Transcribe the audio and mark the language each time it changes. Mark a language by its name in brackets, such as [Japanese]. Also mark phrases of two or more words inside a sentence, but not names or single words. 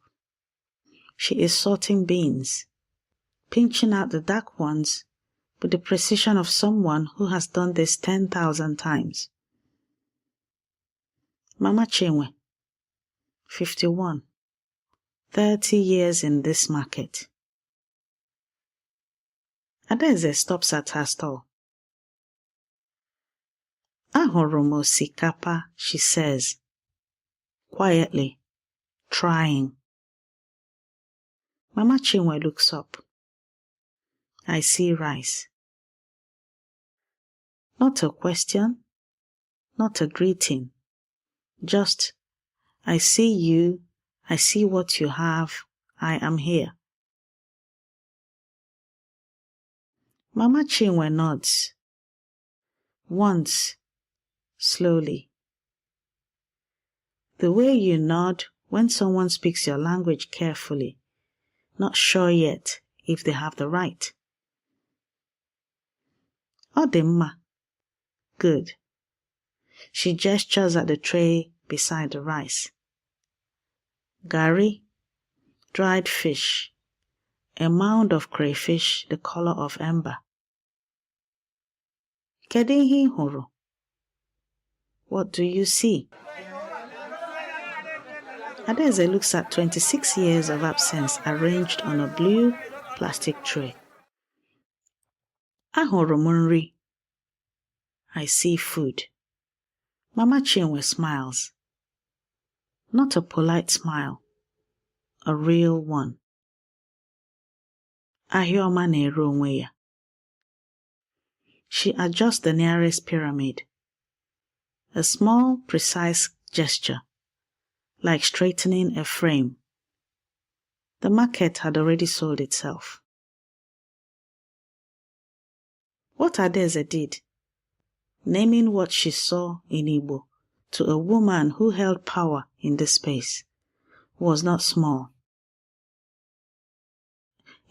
[English] She is sorting beans, pinching out the dark ones with the precision of someone who has done this 10,000 times. Mama Chinwe, 51, 30 years in this market. Adaeze stops at her stall. [Igbo] Ahụrụ m osikapa, [English] she says, quietly, trying. Mama Chinwe looks up. I see rice. Not a question, not a greeting. Just, I see you, I see what you have, I am here. Mama Chinwe nods. Once, slowly. The way you nod when someone speaks your language carefully, not sure yet if they have the right. [Igbo] Ọ dị mma. [English] Good. She gestures at the tray beside the rice. Garri, dried fish, a mound of crayfish the color of ember. [Igbo] Kedu ihe ị hụrụ? [English] What do you see? Adaeze looks at 26 years of absence arranged on a blue plastic tray. [Igbo] Ahụrụ m nri. [English] I see food. Mama Chinwe smiles. Not a polite smile, a real one. [Igbo] Ahịa ọma na-ere onwe ya. [English] She adjusts the nearest pyramid. A small, precise gesture, like straightening a frame. The market had already sold itself. What Adaeze did, naming what she saw in Igbo to a woman who held power in this space, was not small.